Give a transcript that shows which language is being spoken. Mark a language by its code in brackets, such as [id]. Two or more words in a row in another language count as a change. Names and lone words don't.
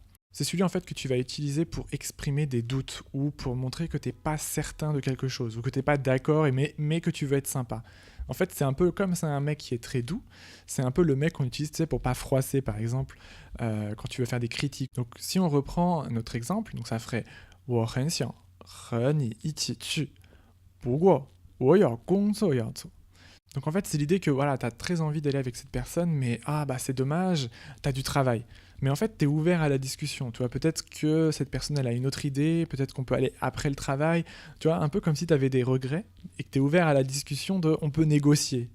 [fr] C'est celui en fait que tu vas utiliser pour exprimer des doutes ou pour montrer que tu n'es pas certain de quelque chose ou que tu n'es pas d'accord mais que tu veux être sympa. En fait, c'est un peu comme c'est un mec qui est très doux, c'est un peu le mec qu'on utilise, tu sais, pour pas froisser, par exemple, quand tu veux faire des critiques. Donc, si on reprend notre exemple, donc ça ferait [zh] 我很想和你一起去，不过我有工作要做。 [fr] Donc en fait, c'est l'idée que voilà, tu as très envie d'aller avec cette personne, mais ah bah c'est dommage, tu as du travail. Mais en fait, tu es ouvert à la discussion. Tu vois, peut-être que cette personne, elle a une autre idée, peut-être qu'on peut aller après le travail. Tu vois, un peu comme si tu avais des regrets et que tu es ouvert à la discussion de on peut négocier.